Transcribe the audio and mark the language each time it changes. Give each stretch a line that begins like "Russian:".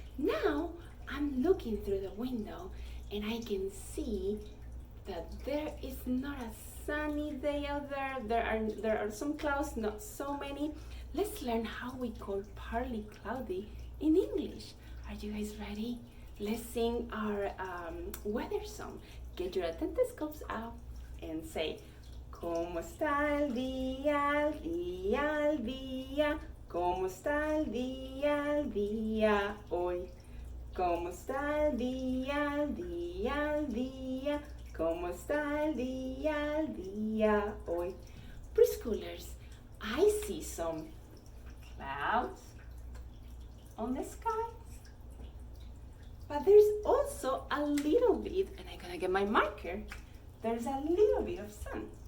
English: Now I'm looking through the window and I can see that there is not a sunny day out there. There are some clouds, not so many. Let's learn how we call partly cloudy in English. Are you guys ready? Let's sing our weather song. Get your stethoscopes out and say,
Spanish: ¿Cómo está el día, el día, el día? ¿Cómo está el día, el día hoy? ¿Cómo está el día, el día, el día? ¿Cómo está el día, el día hoy?
English: Preschoolers, I see some clouds on the sky, but there's also a little bit, and I'm gonna get my marker, there's a little bit of sun.